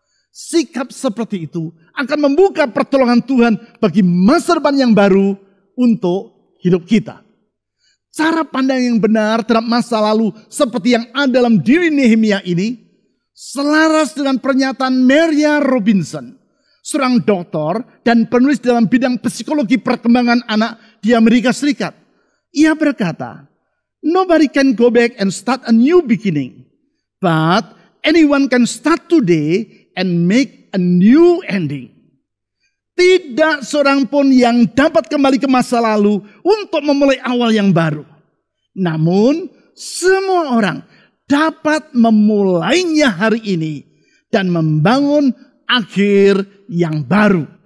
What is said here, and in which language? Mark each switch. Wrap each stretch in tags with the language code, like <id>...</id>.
<id>Sikap seperti itu akan membuka pertolongan Tuhan bagi masa depan yang baru untuk hidup kita. Cara pandang yang benar terhadap masa lalu seperti yang ada dalam diri Nehemia ini selaras dengan pernyataan Maria Robinson, seorang dokter dan penulis dalam bidang psikologi perkembangan anak di Amerika Serikat. Ia berkata,</id> <en>"Nobody can go back and start a new beginning, but anyone can start today and make a new ending."</en> <id>Tidak seorang pun yang dapat kembali ke masa lalu untuk memulai awal yang baru. Namun, semua orang dapat memulainya hari ini dan membangun akhir yang baru.</id>